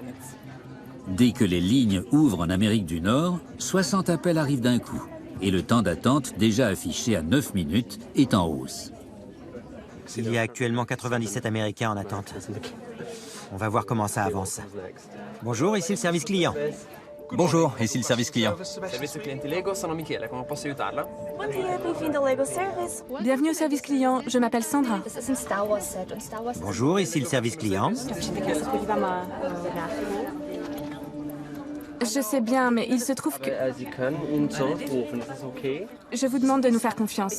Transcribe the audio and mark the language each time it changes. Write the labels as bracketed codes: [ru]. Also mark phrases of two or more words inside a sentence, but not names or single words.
[fr] Dès que les lignes ouvrent en Amérique du Nord, 60 appels arrivent d'un coup. Et le temps d'attente, déjà affiché à 9 minutes, est en hausse. Il y a actuellement 97 Américains en attente. On va voir comment ça avance. Bonjour, ici le service client. Bonjour, ici le service client. [it] Service clienti Lego, sono Michele, come posso aiutarla? [fr] Bienvenue au service client, je m'appelle Sandra. Bonjour, ici le service client. Je sais bien, mais il se trouve que... Je vous demande de nous faire confiance.